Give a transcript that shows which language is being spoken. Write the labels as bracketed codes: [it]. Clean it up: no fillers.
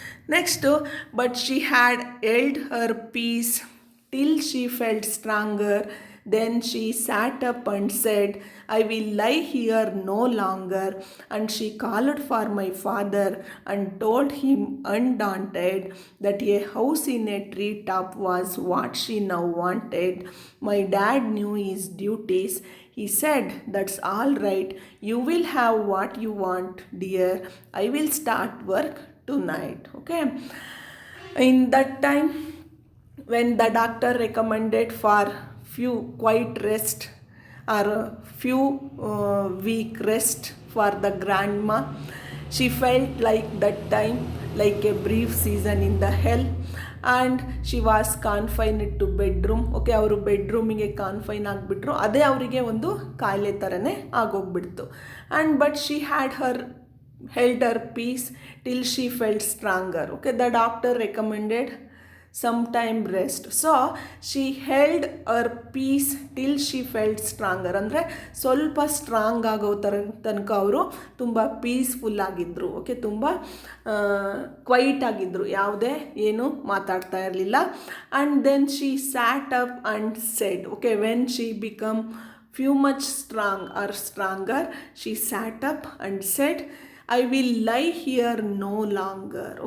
[en] Next, but she had held her peace till she felt stronger. Then she sat up and said, I will lie here no longer. And she called for my father and told him undaunted that a house in a treetop was what she now wanted. My dad knew his duties. He said, that's all right. You will have what you want, dear. I will start work tonight. Okay. In that time, when the doctor recommended for few quiet rest or few week rest for the grandma, she felt like that time like a brief season in the hell and she was confined to bedroom. [kn] Okay, ಅವರು ಬೆಡ್ರೂಮಿಗೆ ಕಾನ್ಫೈನ್ ಆಗಿಬಿಟ್ರು. ಅದೇ ಅವರಿಗೆ ಒಂದು ಕಾಯಿಲೆ ಥರನೇ ಆಗೋಗ್ಬಿಡ್ತು. [en] And but she had held her peace till she felt stronger. Okay, the doctor recommended some time rest. So she held her peace till she felt stronger. [kn] ಅಂದರೆ ಸ್ವಲ್ಪ strong ಆಗೋ ತನಕ ಅವರು ತುಂಬ ಪೀಸ್ಫುಲ್ ಆಗಿದ್ದರು. ಓಕೆ, ತುಂಬ ಕ್ವೈಟ್ ಆಗಿದ್ದರು, ಯಾವುದೇ ಏನು ಮಾತಾಡ್ತಾ ಇರಲಿಲ್ಲ. [en] And then she sat up and said. Okay, when she become few much strong or stronger, she sat up and said, I will lie here no longer.